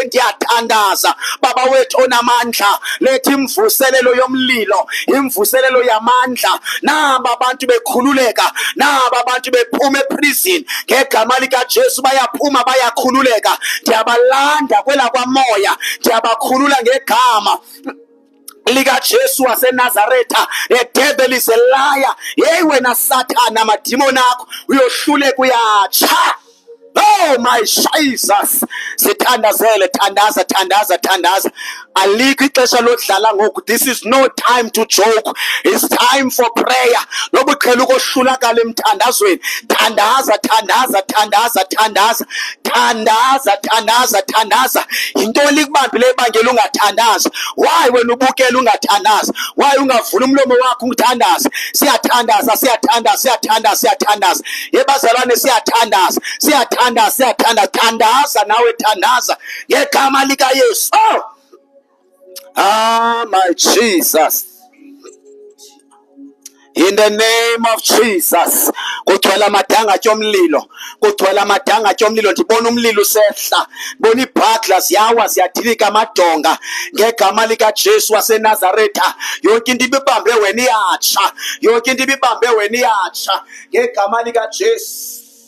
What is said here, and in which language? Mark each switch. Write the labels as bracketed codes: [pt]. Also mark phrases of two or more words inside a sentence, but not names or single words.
[xh] Ndiyathandaza baba wethu onamandla, lethi imvuselelo yomlilo, imvuselelo yamandla. Naba abantu bekhululeka, naba abantu bephuma eprison ngegama likaJesu, bayaphuma bayakhululeka. Ndiyabalanda kwela kwamoya, ndiyabakhulula ngegama likaJesu waseNazaretha. [en] The devil is a liar. [xh] Hey wena Sathana, amadimoni akho uyohluleka, uyatsha. [en] Oh my Jesus, [xh] sithandazele, thandaza. Alikho ixesha lodlala ngoku. [en] This is no time to joke. It's time for prayer. [xh] Noba uqhela ukohlulakala emthandazweni, thandaza. Yintoni likubambile ibangela ungathandazi? Why wena ubukela ungathandazi? Why ungavula umlomo wakho uthandaze? Siyathandaza. Yebazalwane, siyathandaza. Thandaza nawe, thandaza ngegama likaYesu. [en] My Jesus, in the name of Jesus. [xh] Kugcwele amadangatya omlilo, ndibona umlilo usehla, ndibona iibhakla ziyawa, ziyadilika amadonga ngegama likaJesu waseNazaretha. Yonke into ibibambe wena iyatsha, ngegama likaJesu.